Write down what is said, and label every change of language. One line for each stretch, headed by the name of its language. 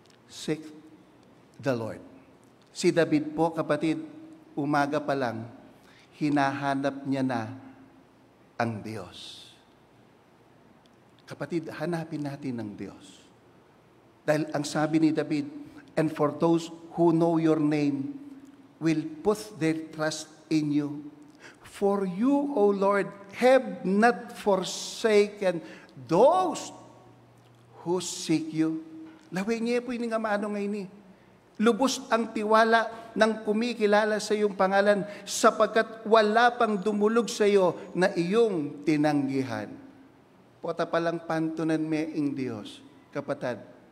English: Seek the Lord.
Filipino: Si David po, kapatid, umaga pa lang, hinahanap niya na ang Diyos. Kapatid, hanapin natin ang Diyos. Dahil ang sabi ni David,
English: and for those who know your name will put their trust in you. For you, O Lord, have not forsaken those who seek you. Laway niya po yung nga maano ngayon ni.
Filipino: Lubos ang tiwala ng kumikilala sa iyong pangalan sapagkat wala pang dumulog sa iyo na iyong tinanggihan.
Pampanga: Pota palang pantunan me ing Diyos, kapatid.